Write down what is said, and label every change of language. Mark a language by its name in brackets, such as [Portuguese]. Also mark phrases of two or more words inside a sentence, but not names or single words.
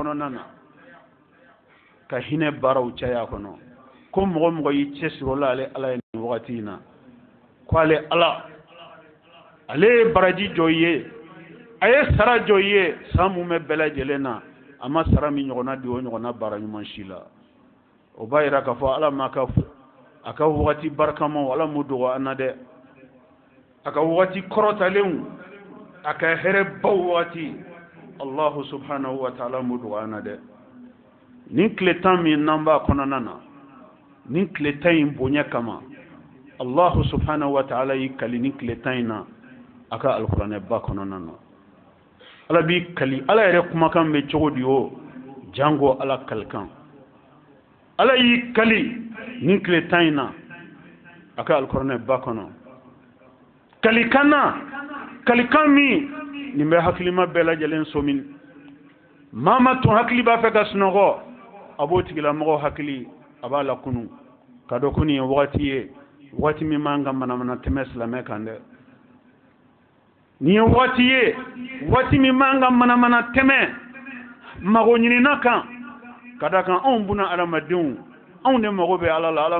[Bambara] kɔnɔna na ka hinɛ baaraw caya a kɔnɔ ko mɔgɔ mɔgɔ y'i cɛsiri o la ale ala ye nin wagati in na ko ale ala ale ye baraji jɔ i ye a ye sara jɔ i ye san mun bɛ bɛɛ lajɛlen na a ma sara min ɲɔgɔnna di o ɲɔgɔnna baara ɲuman si la o b'a yira k'a fɔ ala ma a ka wagati barikamaw ala m'o dogo an na dɛ a ka wagati kɔrɔtalenw a ka hɛrɛ baw wagati [Arabic] الله سبحانه و [Bambara] ta'ala m'o dogo an na dɛ nin tile 10 min n'an b'a kɔnɔna na nin tile 10 in bonya kama [Arabic] الله سبحانه وتعالى [Bambara] y'i kali nin tile 10 in na a ka alikuranɛ ba kɔnɔna na ala b'i kali ala yɛrɛ kumakan bɛ cogo di o jango ala kalikan ala y'i kali nin tile 10 in na a ka alikuranɛ ba kɔnɔ kalikan min nin bɛ hakilima bɛɛ lajɛlen somin maa ma tun hakili b'a fɛ ka sunɔgɔ a b'o tigilamɔgɔ hakili a b'a la kunu ka dɔn ko nin ye wagati ye wagati min man ka manamana tɛmɛ silamɛ kan dɛ nin ye wagati ye wagati min man ka manamana tɛmɛ mago ɲinina kan ka da kan anw buna adamadenw anw de mago bɛ ala la ala